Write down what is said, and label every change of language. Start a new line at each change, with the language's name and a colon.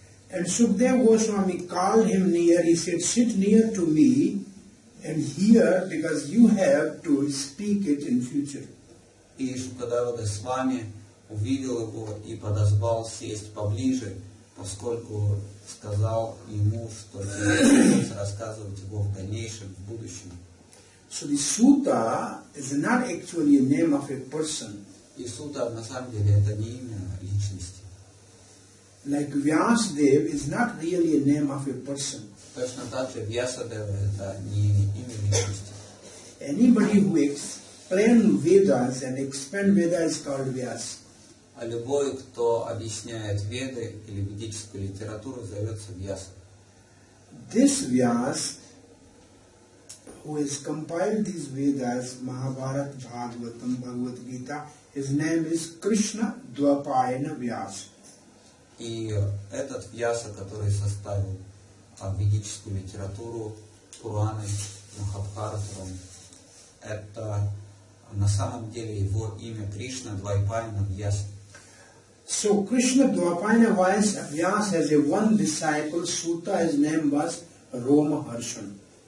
English: And Sukdev Goswami called him near. He said, "Sit near to me and hear, because you have to speak it in future."
Russian: И Шукадева Госвами увидел его и подозвал сесть поближе, поскольку сказал ему, что тебе придется рассказывать его в дальнейшем, в будущем.
English: So the Suta is not actually a name of a person.
Russian: И Сута на самом деле это не имя личности.
English: Like Vyasadeva is not really a name of a person.
Russian: Точно так же Вьясадева это не имя личности.
English: Anybody who explains Vedas and expand Vedas is called Vyasa.
Russian: А любой, кто объясняет Веды или ведическую литературу, зовется Вьяса.
English: This Vyasa, who has compiled these Vedas, Mahabharata, Bhagavatam, Bhagavad Gita, his name is Krishna Dvapayana Vyasa.
Russian: И этот Вьяса, который составил ведическую литературу, Пураны, Махабхарату, это на самом деле его имя Кришна Двайпайна Вьяса.
English: So Krishna Dvapayana Vyasa has a one disciple, Suta, his name was Roma Harshan.